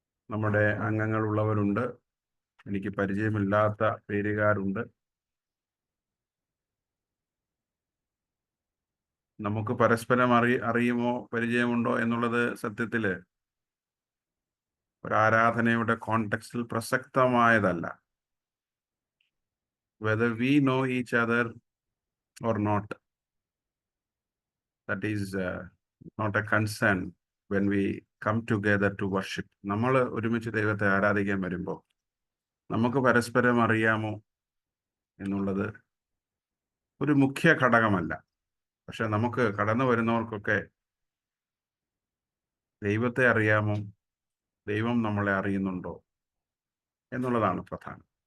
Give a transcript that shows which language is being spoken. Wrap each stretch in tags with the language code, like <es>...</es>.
<ml>നമ്മുടെ അംഗങ്ങളുള്ളവരുണ്ട്, എനിക്ക് പരിചയമില്ലാത്ത പേരുകാരുണ്ട്. നമുക്ക് പരസ്പരം അറിയുമോ പരിചയമുണ്ടോ എന്നുള്ളത് സത്യത്തിൽ ഒരു ആരാധനയുടെ കോണ്ടെക്സ്റ്റിൽ പ്രസക്തമായതല്ല.</ml> <en>whether we know each other or not, that is not a concern when we come together to worship.</en> <ml>നമ്മൾ ഒരുമിച്ച് ദൈവത്തെ ആരാധിക്കാൻ വരുമ്പോൾ നമുക്ക് പരസ്പരം അറിയാമോ എന്നുള്ളത് ഒരു മുഖ്യ ഘടകമല്ല. പക്ഷെ നമുക്ക് കടന്നു വരുന്നവർക്കൊക്കെ ദൈവത്തെ അറിയാമോ, ദൈവം നമ്മളെ അറിയുന്നുണ്ടോ എന്നുള്ളതാണ് പ്രധാനം.</ml>